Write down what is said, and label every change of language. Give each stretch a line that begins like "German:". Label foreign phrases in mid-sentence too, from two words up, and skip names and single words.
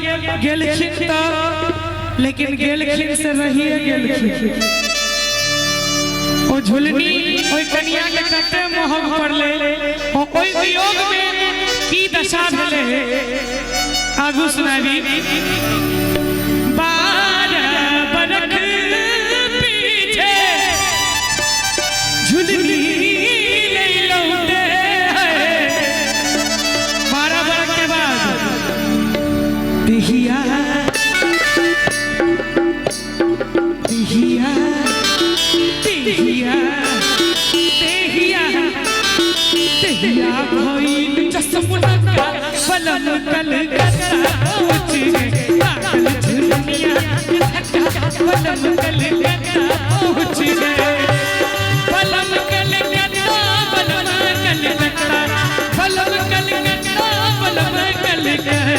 Maithili: गेलखिन तो लेकिन गेलखिन से रहिए गेलखिन ओ झुलनी ओई कन्या के कते मोह पड़ले ओ ओई वियोग में की दशा भेले आगू सुनाबी 12 बरख पीछे झुलनी नहीं लौटे 12 बरख के बाद दिहिया
Bhojpuri: दिहिया दिहिया दिहिया दिहिया भइल जसमुना का बलम कलकत्ता पहुंच गए पागल झुलनिया धक्का बलम कलकत्ता पहुंच गए बलम कलकत्ता बलम कलकत्ता बलम कलकत्ता बलम कलकत्ता